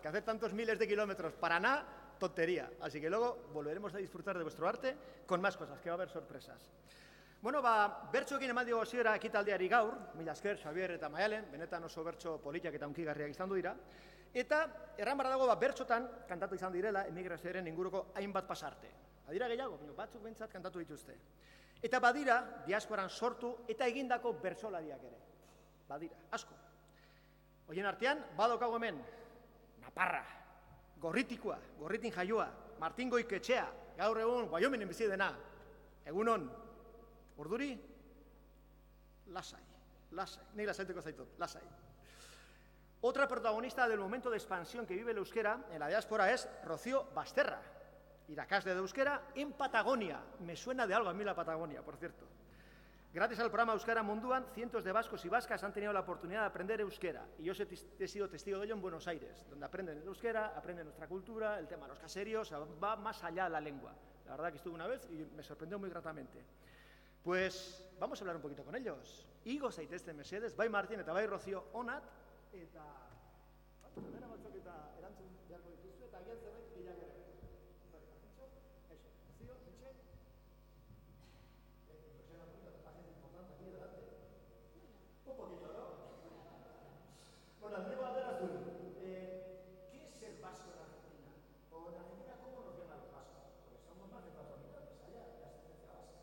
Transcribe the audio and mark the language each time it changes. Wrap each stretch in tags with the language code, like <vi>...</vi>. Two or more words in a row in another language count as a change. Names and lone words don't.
<es>Que hacer tantos miles de kilómetros para nada, tontería. Así que luego volveremos a disfrutar de vuestro arte con más cosas, que va a haber sorpresas.</es> <eu>Bueno, bertxoekin eman diogu hasiera ekitaldiari gaur, mila esker, Xabier eta Maialen, benetan oso bertso politak eta hunkigarriak izan dira. Eta erran barra dago bertxotan kantatu izan direla emigrazioaren inguruko hainbat pasarte. Badira gehiago, batzuk behintzat kantatu dituzte. Eta badira, diasporan sortu eta egindako bertsolariak ere. Badira, asko. Horien artean, badaukago hemen, Naparra, Gorritikoa, Gorritin jaioa, Martin Goiketxea, gaur egun, Wyomingen bizi dena. Egunon, Urduri, lasai, nik lasaituko zaitut, lasai.</eu> <es>Otra protagonista del momento de expansión que vive el euskera en la diáspora es Rocío Basterra, irakasle de euskera en Patagonia. Me suena de algo a mí la Patagonia, por cierto. Gracias al programa Euskara Munduan, cientos de vascos y vascas han tenido la oportunidad de aprender euskera. Y yo he sido testigo de ello en Buenos Aires, donde aprenden el euskera, aprenden nuestra cultura, el tema de los caseríos, va más allá de la lengua. La verdad que estuve una vez y me sorprendió muy gratamente. Pues vamos a hablar un poquito con ellos.</es> <eu>Igo zaitezte mesedes, bai Martin eta bai Rocío onat, eta galdera batzuk eta erantzun beharko dituzue, eta agian zerbait gehiago ere.</eu> <es>Eso, Rocío, Miche. Un poquito, ¿no? Bueno, Andrés Valderazul, ¿qué es ser vasco en Argentina? O en Argentina, ¿cómo nos ven a los vascos? Porque somos más de 4 millones allá, de la ascendencia vasca.</es>